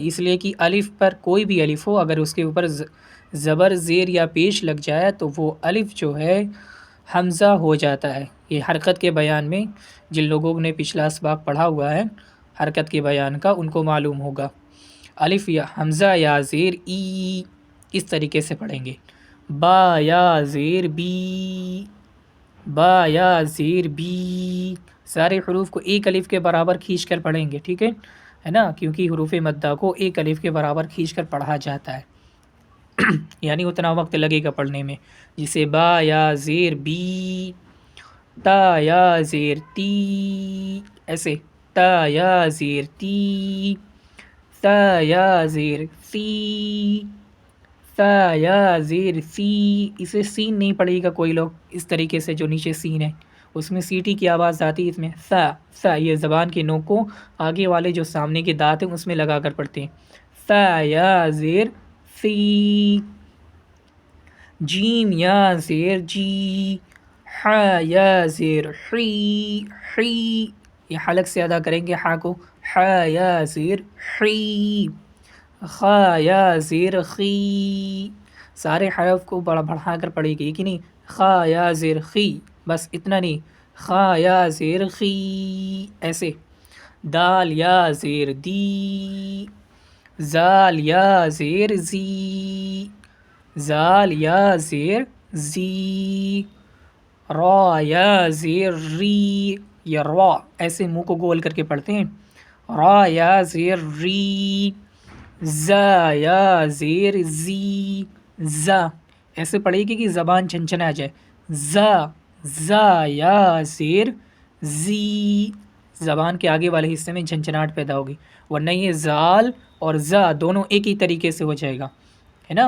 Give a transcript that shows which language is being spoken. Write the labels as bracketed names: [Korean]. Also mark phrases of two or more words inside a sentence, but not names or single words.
[Urdu] اس لیے کہ الف پر کوئی بھی الف ہو، اگر اس کے اوپر زبر زیر یا پیش لگ جائے تو وہ الف جو ہے حمزہ ہو جاتا ہے۔ یہ حرکت کے بیان میں جن لوگوں نے پچھلا سبق پڑھا ہوا ہے حرکت کے بیان کا، ان کو معلوم ہوگا۔ الف یا حمزہ یا زیر ای اس طریقے سے پڑھیں گے۔ با یا زیر بی، با یا زیر بی، سارے حروف کو ایک الف کے برابر کھینچ کر پڑھیں گے، ٹھیک ہے نا، کیونکہ حروف مدہ کو ایک الف کے برابر کھینچ کر پڑھا جاتا ہے۔ یعنی اتنا وقت لگے گا پڑھنے میں، جسے با یا زیر بی، تا یا زیر تی، ایسے تا یا زیر تی، تا یا زیر سی، تا یا زیر سی۔ اسے سین نہیں پڑھے گا کوئی لوگ، اس طریقے سے جو نیچے سین ہے اس میں سیٹی کی آواز آتی ہے، اس میں سا یہ زبان کے نوک کو آگے والے جو سامنے کے دانت ہیں اس میں لگا کر پڑھتے ہیں۔ سا یا زیر سی، جیم یا زیر جی، ہا یا زیر حی، حی یہ حلق سے ادا کریں گے ہا کو، ہا یا زیر حی، خا یا زیر خی، سارے حرف کو بڑھا کر پڑھے گی کہ نہیں، خا یا زیر خی، بس اتنا نہیں، خا یا زیر خی، ایسے دال یا زیر دی، زال یا زیر زی، زال یا زیر زی، را یا زیر ری، یا را ایسے منہ کو گول کر کے پڑھتے ہیں، را یا زیر ری، زا یا زیر زی، زا ایسے پڑھے گی کہ زبان چھنچنا جائے، زا یا زیر زی، زبان کے آگے والے حصے میں جھنجھناہٹ پیدا ہوگی، ورنہ یہ زال اور زا دونوں ایک ہی طریقے سے ہو جائے گا، ہے نا۔